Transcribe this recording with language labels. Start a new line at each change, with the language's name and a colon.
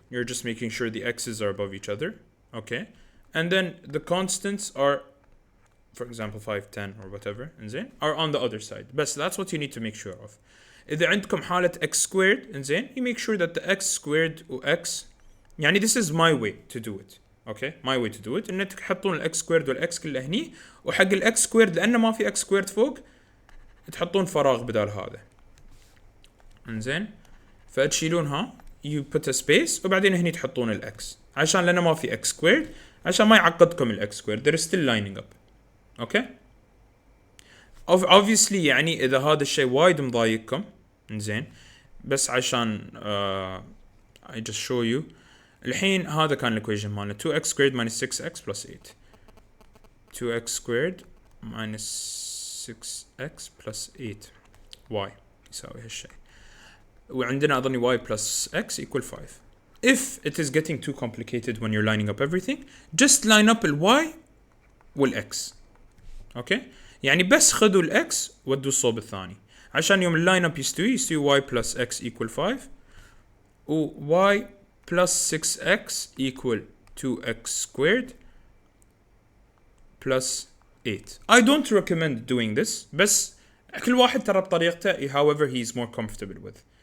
English: You're just making sure the x's are above each other. Okay. And then the constants are, for example, 5, 10 or whatever,
Arabic: إنزين,
English: are on the other side. But that's what you need to make sure of.
Arabic: إذا عندكم حالة
English: x squared,
Arabic: إنزين,
English: you make sure that the x squared و x,
Arabic: يعني
English: this is my way to do it. Okay. My way to do it.
Arabic: إنك تحطون ال x squared وال x كله هني وحق ال x squared لأنه ما في x squared فوق تحطون فراغ بدال هذا. إنزين. فتشيلونها
English: you put a space
Arabic: وبعدين هني تحطون ال x عشان لأنه ما في x squared عشان ما يعقدكم ال x squared
English: they're still lining up. okay obviously
Arabic: يعني إذا هذا الشيء وايد مضايقكم إنزين بس عشان
English: I just show you
Arabic: الحين هذا كان الإيكويشن مالنا
English: 2x squared minus 6x plus 8
Arabic: 2x squared minus 6x plus 8 y يساوي هالشيء وعندنا أظني
English: y plus x equal 5. If it is getting too complicated when you're lining up everything, just line up ال y وال x. Okay?
Arabic: يعني بس خذوا ال x ودوا الصوب الثاني. عشان يوم ال line up يستوي
English: y plus x equal 5
Arabic: و
English: y plus 6x equal 2x squared plus 8. I don't recommend doing this
Arabic: بس كل واحد ترى بطريقته
English: however he is more comfortable with.